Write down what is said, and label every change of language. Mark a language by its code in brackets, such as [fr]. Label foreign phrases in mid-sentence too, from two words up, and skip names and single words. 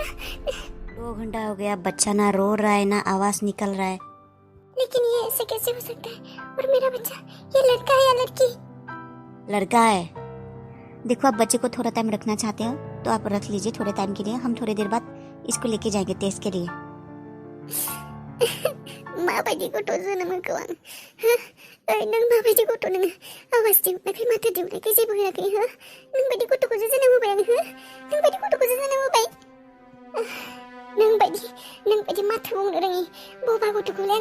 [hi] 2 घंटा हो गया बच्चा ना रो रहा है ना आवाज निकल रहा है। लेकिन ये ऐसे कैसे हो सकता है और मेरा बच्चा ये लड़का है या लड़की लड़का है। देखो आप बच्चे को थोड़ा टाइम रखना चाहते हो तो आप रख लीजिए थोड़े टाइम के लिए। हम थोड़ी देर बाद इसको लेके जाएंगे टेस्ट के लिए। [brx] माबायदि गथ' जोनोम होखो आं नों माबायदि गथ' नोङो आवाज दिहुनाखै माथो दिहुनाखै जेबो होआखै नों बायदि गथ'खौसो जोनोम होबाय आं नों बायदि गथ'खौसो जोनोम होबाय नों बायदि माथो बुंनो रोङि बबा गथ'खौलाय